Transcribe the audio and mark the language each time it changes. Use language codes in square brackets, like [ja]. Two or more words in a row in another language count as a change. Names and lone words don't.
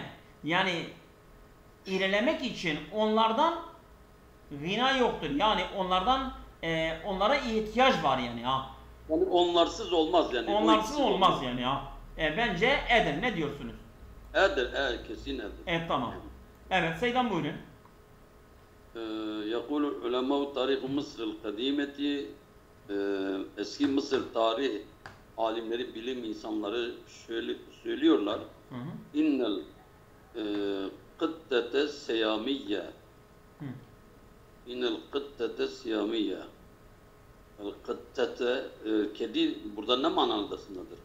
[tr] Yani ilerlemek için onlardan gina yoktur. Yani onlara ihtiyaç var yani ha. Yani onlarsız olmaz yani. Onlarsız olmaz yani ya. Bence eder. Ne diyorsunuz? Eder, kesin eder. Evet, tamam. Evet, Seydan buyurun. [ar] يقول علماء تاريخ مصر القديمة [tr] eski Mısır tarih alimleri, bilim insanları şöyle söylüyorlar. [ar] إن القطة السيامية إن القطة السيامية قطة [tr] kedi burada ne manasındadır?